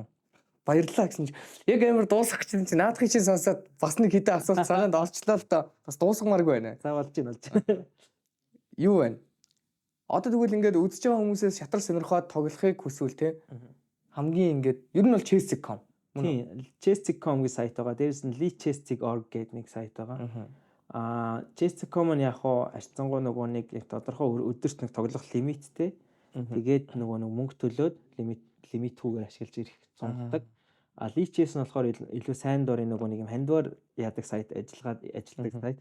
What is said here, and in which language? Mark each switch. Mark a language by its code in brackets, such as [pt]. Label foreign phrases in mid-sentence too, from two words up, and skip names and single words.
[mn] Баярлалаа гэсэн чинь яг амар дуусах гэж чинь наадахыг чинь сонсоод бас нэг хэдэн асуулт санаанд олчлоо л доо. Бас дуусгамааргүй байна. За болж байна. Юу вэ? Одоо тэгвэл ингээд үзэж байгаа хүмүүсээс шатрал сонирхоод тоглохыг хүсвэл те хамгийн ингээд ер нь бол chess.com. Тийм, chess.com гийн сайт байгаа. Дээрээс нь lichess.org гэдэг нэг сайт байгаа. Chess.com нь яг хоо арцсангуу нөгөө нэг тодорхой өдөрт нэг тоглох лимиттэй. Тэгээд нөгөө нэг мөнгө төлөөд лимитгүйгээр ашиглаж ирэх цугтдаг. Lichess нь болохоор илүү сайн дурын нөгөө нэг юм хандвар яадаг сайт ажилладаг сайт.